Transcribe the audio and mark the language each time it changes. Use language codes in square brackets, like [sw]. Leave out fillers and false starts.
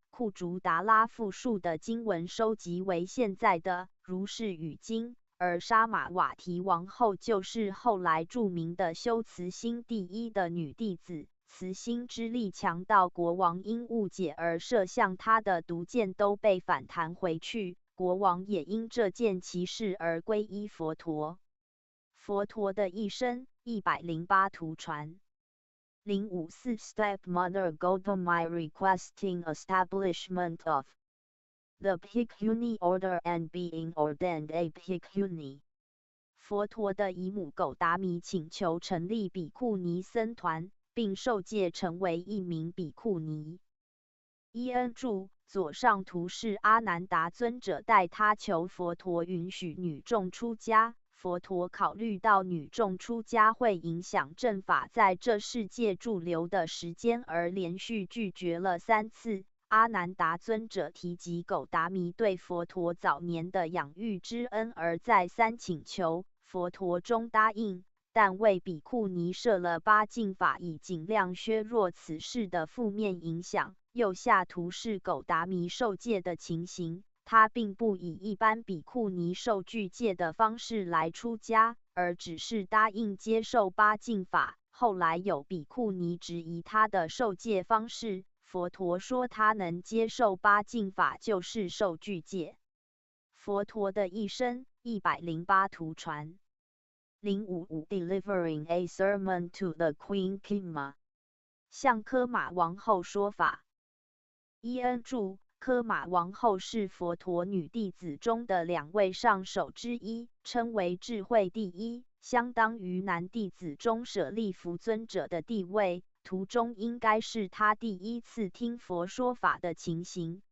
[zh] 库竹达拉复述的经文收集为现在的如是语经，而沙玛瓦提王后就是后来著名的修慈心第一的女弟子。慈心之力强到国王因误解而射向他的毒箭都被反弹回去，国王也因这件奇事而皈依佛陀。佛陀的一生108图传。 [en] 054 Stepmother Gotama requesting establishment of the Bhikkhuni order and being ordained a Bhikkhuni。 [zh] 佛陀的姨母狗达米请求成立比库尼僧团，并受戒成为一名比库尼。伊恩注：左上图是阿难达尊者代他求佛陀允许女众出家。佛陀考虑到女众出家会影响正法在这世界驻留的时间，而连续拒绝了3次。阿难达尊者提及狗达弥对佛陀早年的养育之恩，而再三请求，佛陀终答应，但为比库尼设了8禁法，以尽量削弱此事的负面影响。右下图是狗达弥受戒的情形。他并不以一般比库尼受具戒的方式来出家，而只是答应接受8禁法。后来有比库尼质疑他的受戒方式，佛陀说他能接受8禁法就是受具戒。佛陀的一生108图传。 [en] 055 Delivering a sermon to the Queen Khema， [zh] 向科玛王后说法。伊恩注：科玛王后是佛陀女弟子中的2位上首之一，称为智慧第一，相当于男弟子中舍利弗尊者的地位。图中应该是她第一次听佛说法的情形。